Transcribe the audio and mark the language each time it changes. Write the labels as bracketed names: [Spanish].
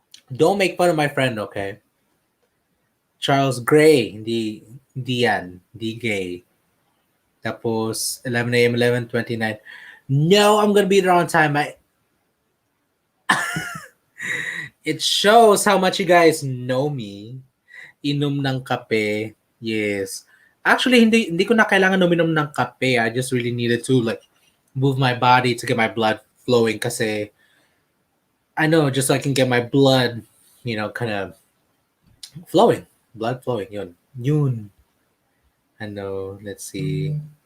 [English] Don't make fun of my friend, okay? Charles Gray, [Filipino] hindi yan, hindi gay. [English] Tapos 11 a.m. 11:29. No, I'm gonna be there on time. It shows how much you guys know me. [Filipino] Inom ng kape. Yes. Actually, hindi ko na kailangan uminom ng kape. [English] I just really needed to like move my body to get my blood flowing kasi I know just so I can get my blood, kind of flowing. Blood flowing. Yun. I know. Let's see.